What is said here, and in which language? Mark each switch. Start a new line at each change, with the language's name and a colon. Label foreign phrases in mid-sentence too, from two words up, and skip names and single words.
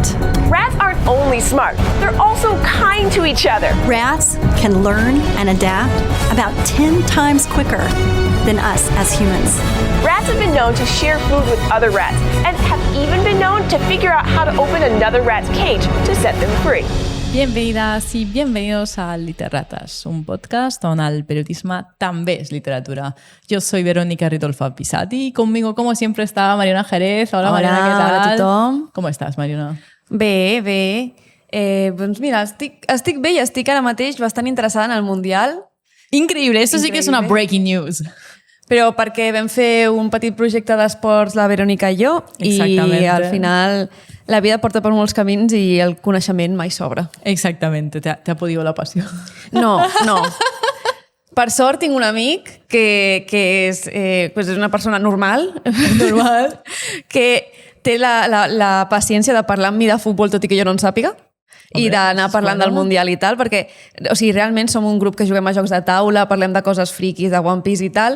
English: Rats aren't only smart, they're also kind to each other. Rats can learn and adapt about 10 times quicker than us as humans. Rats have been known to share food with other rats and have even been known to figure out how to open another rat's cage to set them free.
Spanish: Bienvenidas y bienvenidos a
Catalan: Literatas, un podcast on el periodisme també és literatura.
Spanish: Jo soy Verónica Ridolfa Pisati i conmigo, como siempre, está Mariona Jerez. Hola, Mariona,
Catalan: què tal? Hola a tothom. Com estàs, Mariona? Bé, bé. Doncs mira, estic bé i estic ara mateix bastant interessada en el Mundial. Increïble, això sí que és una
English: breaking news.
Catalan: Però perquè vam fer un petit projecte d'esports, la Verònica i jo,
Spanish: Exactamente.
Catalan: i al final la vida porta per molts camins i el coneixement mai sobra.
Spanish: Exactamente, te ha podido la passió. No.
Catalan: Per sort tinc un amic que és una persona normal, que té la paciència de parlar amb mi de futbol tot i que jo no en sàpiga. I d'anar parlant del Mundial i tal, perquè realment som un grup que juguem a jocs de taula, parlem de coses friquis, de One Piece i tal.